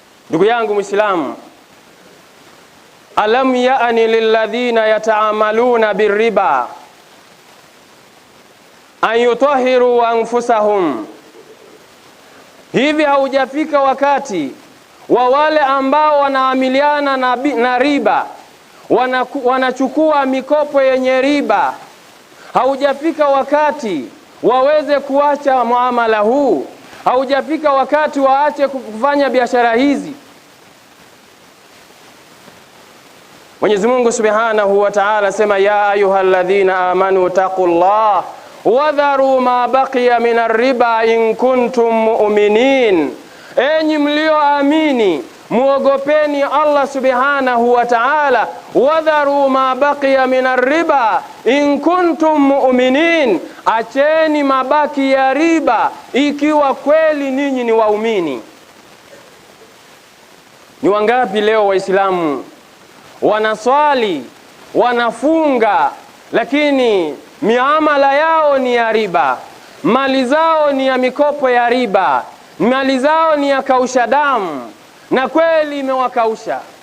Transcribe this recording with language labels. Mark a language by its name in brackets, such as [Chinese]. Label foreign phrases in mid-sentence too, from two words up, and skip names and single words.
[Swahili] Ndugu yangu Muislamu, [Arabic] ألم يأن للذين يتعاملون بالربا أن يطهروا أنفسهم, [Swahili] hivi haujafika wakati wa wale ambao wanaamiliana na riba, wanachukua mikopo yenye riba, haujafika wakati waweze kuacha muamala huu? Haujafika wakati waache kufanya biashara hizi? Mwenyezi Mungu [Arabic] سبحانه وتعالى sema, يا أيها الذين آمنوا اتقوا الله وذروا ما بقي من الربا إن كنتم مؤمنين, [Swahili] enyi mlioamini muogopeni [Arabic] Allah سبحانه وتعالى, وذروا ما بقي من الربا إن كنتم مؤمنين, [Swahili] acheni mabaki ya riba ikiwa kweli ninyi ni waumini. Ni wangapi leo Waislamu wanaswali, wanafunga, lakini miamala yao ni ya riba, mali zao ni ya mikopo ya riba, mali zao ni ya kausha damu, na kweli imewakausha.